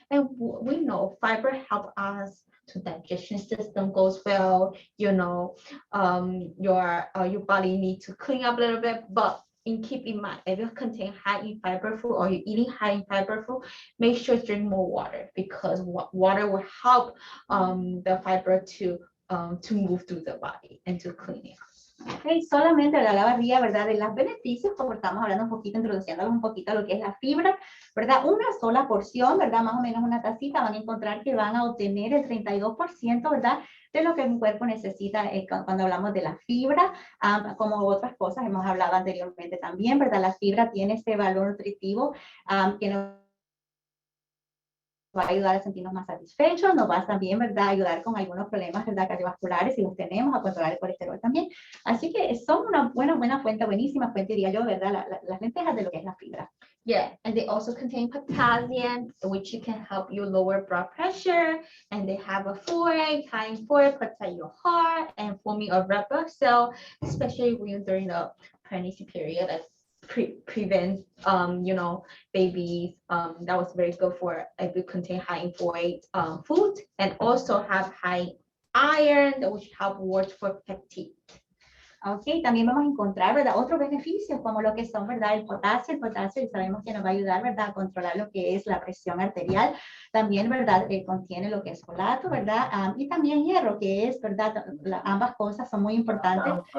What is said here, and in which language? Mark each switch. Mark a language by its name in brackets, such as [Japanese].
[English] And we know fiber help us to digestion system goes well, your body needs to clean up a little bit, but keep in mind, if you contain high in fiber food or you're eating high in fiber food, make sure to drink more water, because water will help the fiber to move through the body and to clean it up. [Spanish] Okay, solamente hablaba Ria, ¿verdad? De los beneficios, como estamos hablando un poquito, introduciéndolos un poquito a lo que es la fibra, ¿verdad? Una sola porción, ¿verdad? Más o menos una tacita, van a encontrar que van a obtener el 32%, ¿verdad? de lo que un cuerpo necesita cuando hablamos de la fibra, como otras cosas hemos hablado anteriormente también, ¿verdad? La fibra tiene ese valor nutritivo que nos va a ayudar a sentirnos más satisfechos, nos va también, ¿verdad?, a ayudar con algunos problemas, ¿verdad?, cardiovasculares si los tenemos, a controlar el colesterol también. Así que son una buena fuente, buenísima fuente, diría yo, ¿verdad?, las lentejas de lo que es la fibra. [English] Yeah, and they also contain potassium, which can help you lower blood pressure. And they have a folate, high in folate, protect your heart and forming a red blood cell, especially when during the pregnancy period. That prevents, babies. That was very good for if you contain high in folate food, and also have high iron, which help work for fatigue. [Spanish] Ok, también vamos a encontrar, ¿verdad?, otros beneficios como lo que son, ¿verdad?, el potasio y sabemos que nos va a ayudar, ¿verdad?, a controlar lo que es la presión arterial. También, ¿verdad?, contiene lo que es folato, ¿verdad?, y también hierro, que es, ¿verdad?, ambas cosas son muy importantes.